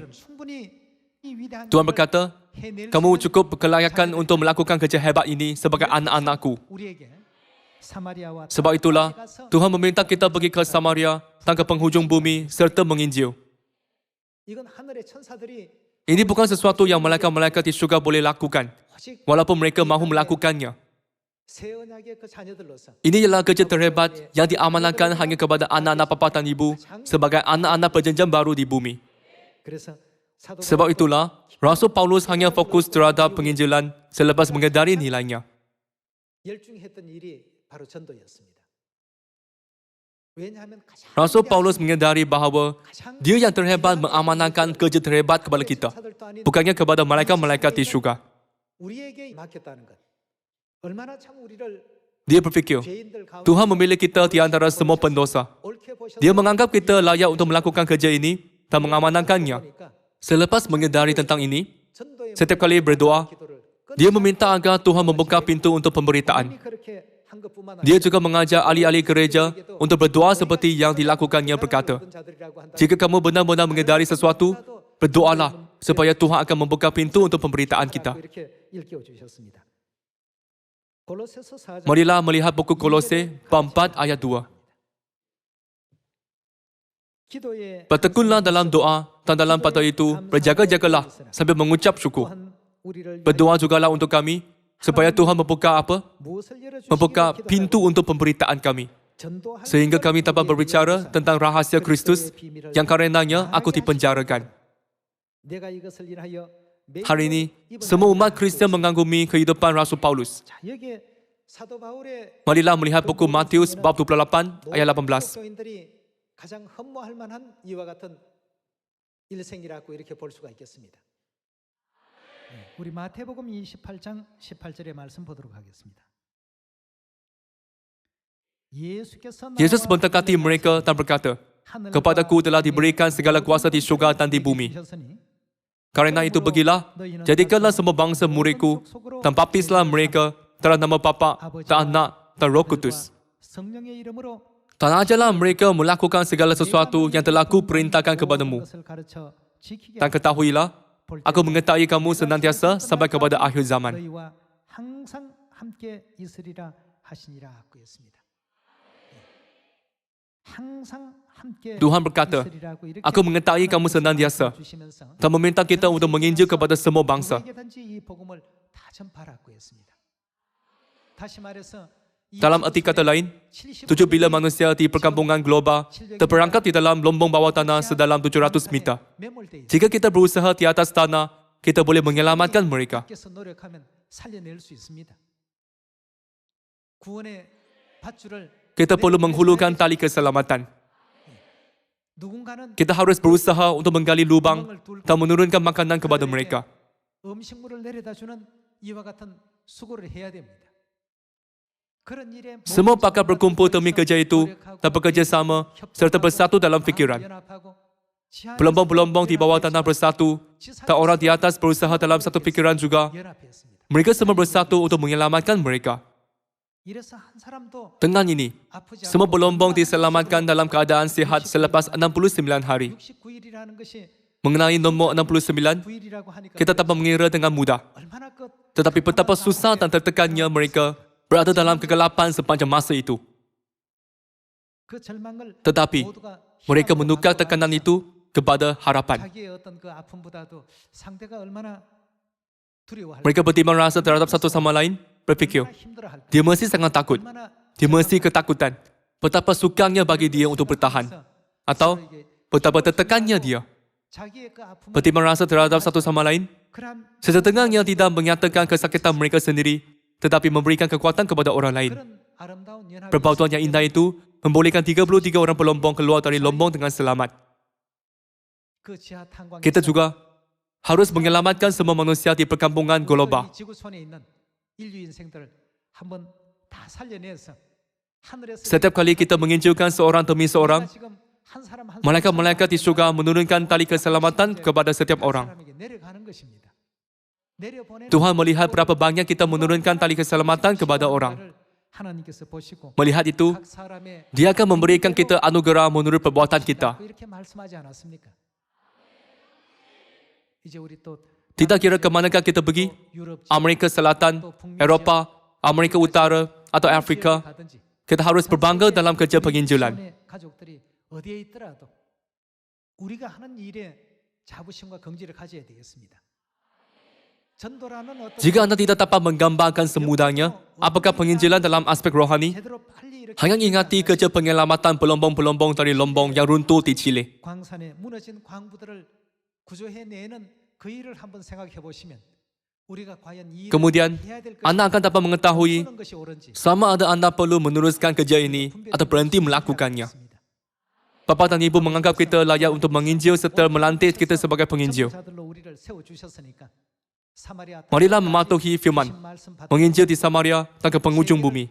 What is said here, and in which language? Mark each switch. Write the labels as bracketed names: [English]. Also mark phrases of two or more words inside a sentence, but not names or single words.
[Malay] Tuhan berkata, "Kamu cukup berkelayakan untuk melakukan kerja hebat ini sebagai anak-anakku." Sebab itulah, Tuhan meminta kita pergi ke Samaria dan ke penghujung bumi serta menginjil. Ini bukan sesuatu yang malaikat-malaikat di syurga boleh lakukan, walaupun mereka mahu melakukannya. [Korean] 새 언약의 그 자녀들로서 [Malay] Ini ialah kerja terhebat yang diamanahkan hanya kepada anak-anak bapa dan ibu sebagai anak-anak perjanjian baru di bumi. [Korean] 그래서 사도 [Malay] Sebab itulah, Rasul Paulus hanya fokus terhadap penginjilan selepas menyadari nilainya. [Korean] 열중했던 일이 바로 전도였습니다. 왜냐하면 가장 [Malay] Rasul Paulus menyadari bahawa dia yang terhebat mengamanahkan kerja terhebat kepada kita, bukannya kepada malaikat-malaikat di syurga. [Korean] 우리에게 맡겼다는 것. 얼마나 참 우리를 [Malay] Dia berfikir, [Korean] 죄인들 가운데 [Malay] Tuhan memilih kita di antara semua pendosa. [Korean] 옳게 보셔서 [Malay] Dia menganggap kita layak untuk melakukan kerja ini dan mengamanahkannya. [Korean] 보니까 [Malay] Selepas menyadari tentang ini, [Korean] 전도의 [Malay] setiap kali berdoa, [Korean] 기도를 [Malay] dia meminta agar Tuhan membuka pintu untuk pemberitaan. [Korean] 이미 그렇게 한 것뿐만 [Malay] Dia juga mengajar ahli-ahli gereja untuk berdoa seperti yang dilakukannya berkata, [Korean] 모든 자들이라고 한다. [Malay] jika kamu benar-benar menyadari sesuatu, berdoalah supaya Tuhan akan membuka pintu untuk pemberitaan kita. [Korean] 이렇게 일깨워 주셨습니다. 골로새서 4장 [Malay] Marilah melihat buku Kolose bab 4 ayat 2. [Korean] 기도에 [Malay] Bertekunlah dalam doa dan dalam pada itu berjaga-jagalah sambil mengucap syukur. [Korean] 또한 우리를 [Malay] Berdoa jugalah untuk kami supaya Tuhan membuka apa? [Korean] 무엇을 열어 [Malay] Membuka [Korean] 주시기를 [Malay] pintu untuk pemberitaan kami. [Korean] 전도하는 [Malay] Sehingga kami dapat [Korean] 우리에게 [Malay] berbicara [Korean] 위하사 [Malay] tentang rahasia Kristus yang karenanya aku dipenjarakan. [Korean] 내가 이것을 인하여 매일 [Malay] Hari ini, [Korean] 입은 [Malay] semua umat [Korean] 하나님의 [Malay] Kristian mengagumi kehidupan Rasul Paulus. [Korean] 자, 여기에 사도 바울의 [Malay] Marilah melihat buku Matius bab 28 ayat 18. [Korean] 교인들이 가장 흠모할 만한 이와 같은 일생이라고 이렇게 볼 수가 있겠습니다. 우리 마태복음 28장 18절의 말씀 보도록 하겠습니다. [Malay] Yesus mendekati mereka dan berkata, "Kepadaku telah diberikan segala kuasa di syurga dan di bumi. Karena itu pergilah, jadikanlah semua bangsa muridku dan baptislah mereka dalam nama Bapa dan Anak dan Roh Kudus. [Korean] 성령의 이름으로 [Malay] Dan ajarlah mereka melakukan segala sesuatu yang telah kuperintahkan kepadamu. [Korean] 것을 가르쳐 지키게 [Malay] Dan ketahuilah, aku mengetahui kamu senantiasa sampai kepada akhir zaman." [Korean] 너희와 항상 함께 있으리라 하시니라고 했습니다. 항상 함께 [Malay] Tuhan berkata, [Korean] 있으리라고 이렇게 [Malay] "Aku mengetahui kamu senantiasa [Korean] 주시면서 [Malay] dan meminta kita untuk menginjil kepada semua bangsa." [Korean] 누구에게든지 이 복음을 다 전파하라고 했습니다. 다시 말해서 [Malay] Dalam arti kata lain, 7 bilion manusia di perkampungan global terperangkap di dalam lombong bawah tanah sedalam 700 meter. Jika kita berusaha di atas tanah, kita boleh menyelamatkan mereka. [Korean] 밖에서 노력하면 살려낼 수 있습니다. 구원의 밧줄을 [Malay] Kita perlu menghulurkan tali keselamatan. [Korean] 누군가는 [Malay] Kita harus berusaha untuk menggali lubang dan menurunkan makanan kepada mereka. [Korean] 음식물을 내려다 주는 이와 같은 수고를 해야 됩니다. 그런 일에 [Malay] Semua pakar berkumpul demi kerja itu dan bekerja sama serta bersatu dalam fikiran. [Korean] 연합하고 [Malay] Pelombong-pelombong di bawah tanah bersatu dan orang di atas berusaha dalam satu fikiran juga. [Korean] 연합했습니다. [Malay] Mereka semua bersatu untuk menyelamatkan mereka. [Korean] 이래서 한 사람도 [Malay] Dengan ini, [Korean] 아프지 [Malay] semua [Korean] 않고 [Malay] pelombong diselamatkan dalam keadaan sihat selepas 69 hari. [Korean] 69일이라는 것이 [Malay] Mengenai nombor 69, [Korean] 9일이라고 하니까 [Malay] kita dapat mengira dengan mudah. [Korean] 얼마나 그 [Malay] Tetapi betapa susah dan tertekannya mereka berada dalam kegelapan sepanjang masa itu. [Korean] 그 절망을 [Malay] Tetapi [Korean] 모두가 [Malay] mereka [Korean] 희망으로 [Malay] menukar [Korean] 바꿔 [Malay] tekanan itu kepada harapan. [Korean] 자기의 어떤 그 아픔보다도 상대가 얼마나 두려워할 [Malay] Mereka bertimbang rasa terhadap satu sama lain, berfikir, [Korean] 얼마나 힘들어할까 [Malay] dia mesti sangat takut, [Korean] 얼마나 [Malay] dia mesti ketakutan. Betapa sukangnya bagi dia untuk bertahan. Atau betapa tertekannya dia. [Korean] 자기의 그 아픔을 [Malay] Bertimbang rasa terhadap satu sama lain, [Korean] 그런 [Malay] sesetengahnya tidak menyatakan kesakitan mereka sendiri, tetapi memberikan kekuatan kepada orang lain. [Korean] 그런 아름다운 연합이 [Malay] Perpautuan yang indah itu membolehkan 33 orang pelombong keluar dari lombong dengan selamat. [Korean] 그 지하 탄광 [Malay] Kita juga harus menyelamatkan semua manusia di perkampungan global. [Korean] 지구촌에 있는 인류 인생들을 한번 다 살려내서 하늘에서 [Malay] Setiap kali kita menginjilkan seorang demi seorang, [Korean] 지금 한 사람 한 [Malay] malaikat-malaikat di syurga menurunkan tali keselamatan kepada setiap orang. [Korean] 사람에게 내려가는 것입니다. 내려보내는 [Malay] Tuhan melihat berapa banyak kita menurunkan tali keselamatan kepada orang. [Korean] 하나님께서 보시고 [Malay] Melihat itu, [Korean] 각 사람의 [Malay] Dia akan memberikan kita anugerah menurut perbuatan kita. [Korean] 이렇게 말씀하지 않았습니까? 이제 우리 또 [Malay] Tidak kira ke manakah kita pergi, [Korean] 유럽 [Malay] Amerika Selatan, Eropah, Amerika Utara, atau Afrika, [Korean] 가든지 [Malay] kita harus berbangga dalam kerja penginjilan. [Korean] 지원의 가족들이 어디에 있더라도 우리가 하는 일에 자부심과 긍지를 가져야 되겠습니다. 전도라는 어떤 [Malay] Jika anda tidak dapat menggambarkan semudahnya apakah penginjilan dalam aspek rohani? [Korean] 제대로 빨리 이렇게 [Malay] Hanya ingati kerja penyelamatan pelombong-pelombong dari lombong yang runtuh di Chile. [Korean] 광산에 무너진 광부들을 구조해내는 그 일을 한번 생각해 보시면 우리가 과연 이 일을 [Malay] Kemudian, [Korean] 해야 될 것이 [Malay] anda akan dapat mengetahui [Korean] 멈추는 것이 옳은지 [Malay] sama ada anda perlu meneruskan kerja ini atau berhenti melakukannya. Bapa dan Ibu menganggap kita layak untuk menginjil serta melantik kita sebagai penginjil. [Korean] 선지자들로 우리를 세워주셨으니까 사마리아 [Malay] Marilah mematuhi firman, [Korean] 말씀 받고 [Malay] menginjil di Samaria dan ke penghujung bumi.